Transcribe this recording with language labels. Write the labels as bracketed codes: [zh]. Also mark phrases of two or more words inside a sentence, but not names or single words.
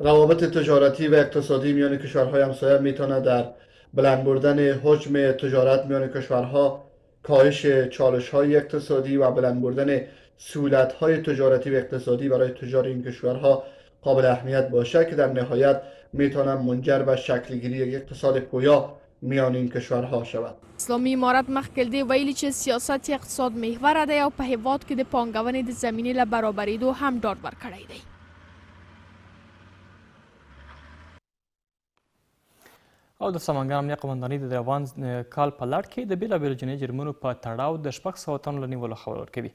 [fa] روابط تجارتی و اقتصادی میان کشورهای همسایه میتونه در بلند بردن حجم تجارت میان کشورها، کاهش چالش‌های اقتصادی و بلند بردن سهولت‌های تجارتی و اقتصادی برای تجار این کشورها قابل اهمیت باشه که در نهایت میتونه منجر به شکلگیری یک اقتصاد پویا میان این کشورها شود. [ps] اسلامي امارت مخکې دی ویلي چې سیاست اقتصاد محور دی او په هیواد کې د پانګونې د زمینې له برابرېدو هم ډاډ ورکړی دی. او د سمنګان امنیه قمندانۍ د روان کال په لړ کې د بېلابېلو جنایي جرمونو په تړاو د 600 تنو له نیولو خبر ورکوي.